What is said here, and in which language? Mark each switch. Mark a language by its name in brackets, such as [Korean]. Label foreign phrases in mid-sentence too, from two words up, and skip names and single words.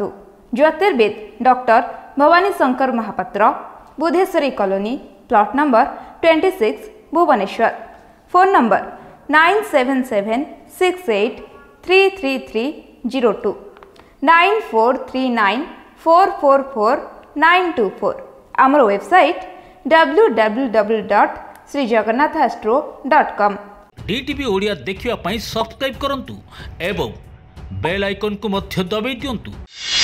[Odia] ଜ୍ୟୋତିର୍ବିଦ ଡକ୍ଟର ଭବାନୀ ଶଙ୍କର ମହାପାତ୍ର, ବୁଧେଶ୍ୱରୀ କଲୋନୀ, [English] plot number [Odia] 26, ଭୁବନେଶ୍ୱର। [English] phone number [Odia] 9776833302, 9439444924। ଆମର ୱେବସାଇଟ୍ www.srijagannathastro.com। DTV ଓଡ଼ିଆ ଦେଖିବା ପାଇଁ ସବସ୍କ୍ରାଇବ୍ କରନ୍ତୁ ଏବଂ [English] bell icon [Odia] କୁ ମଧ୍ୟ ଦବାଇ ଦିଅନ୍ତୁ।